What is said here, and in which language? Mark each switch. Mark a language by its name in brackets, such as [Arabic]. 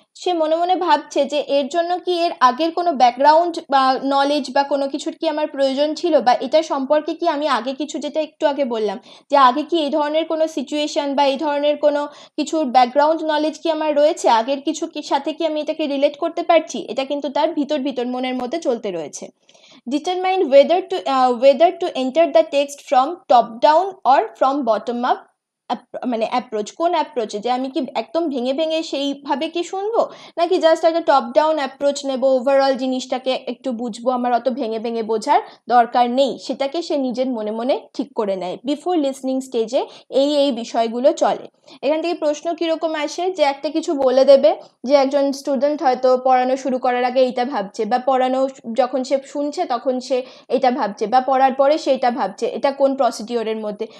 [Bangla] সে মনে মনে ভাবছে যে এর জন্য কি এর আগের কোনো ব্যাকগ্রাউন্ড বা নলেজ বা কোনো কিছুর কি আমার প্রয়োজন ছিল, বা এটা সম্পর্কে কি আমি আগে কিছু, যেটা একটু আগে বললাম যে আগে কি এই ধরনের কোনো সিচুয়েশন বা এই ধরনের কোনো কিছুর ব্যাকগ্রাউন্ড নলেজ কি আমার রয়েছে, আগের কিছু সাথে কি আমি এটাকে রিলেট করতে পারছি, এটা কিন্তু তার ভিতর মনের মধ্যে চলতে রয়েছে। [English] determine whether to enter the text from top down or from bottom up [Bangla] মানে অ্যাপ্রোচ, কোন অ্যাপ্রোচে, যে আমি কি একদম ভেঙে ভেঙে সেইভাবে কি শুনবো, নাকি জাস্ট একটা টপ ডাউন অ্যাপ্রোচ নেবো, ওভারঅল জিনিসটাকে একটু বুঝবো, আমার অত ভেঙে ভেঙে বোঝার দরকার নেই, সেটাকে সে নিজের মনে মনে ঠিক করে নেয়। বিফোর লিসনিং স্টেজে এই বিষয়গুলো চলে। এখান থেকে প্রশ্ন কিরকম আসে, যে একটা কিছু বলে দেবে, যে একজন স্টুডেন্ট হয়তো পড়ানো শুরু করার আগে এইটা ভাবছে, বা পড়ানো যখন সে শুনছে তখন সে এটা ভাবছে, বা পড়ার পরে সেটা ভাবছে, এটা কোন প্রসিডিওরের মধ্যে।